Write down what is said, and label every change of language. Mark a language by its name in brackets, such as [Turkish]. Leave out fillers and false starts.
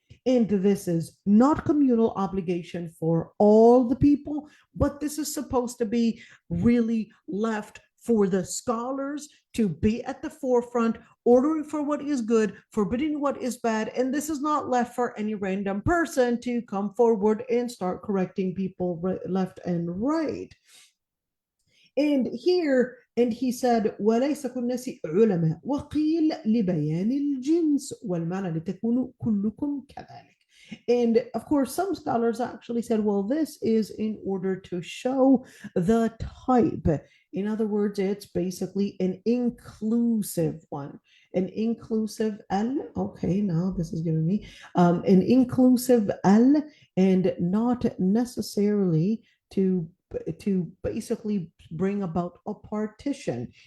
[English] And this is not communal obligation for all the people, but this is supposed to be really left for the scholars to be at the forefront, ordering for what is good, forbidding what is bad. And this is not left for any random person to come forward and start correcting people left and right. And here, and he said, [Arabic] وليس كل الناس علماء وقيل لبيان الجنس والمعنى لتكونوا كلكم كذلك. [English] And of course, some scholars actually said, well, this is in order to show the type. In other words, it's basically an inclusive one. An inclusive al, okay, now this is giving me an inclusive al, and not necessarily to basically bring about a partition.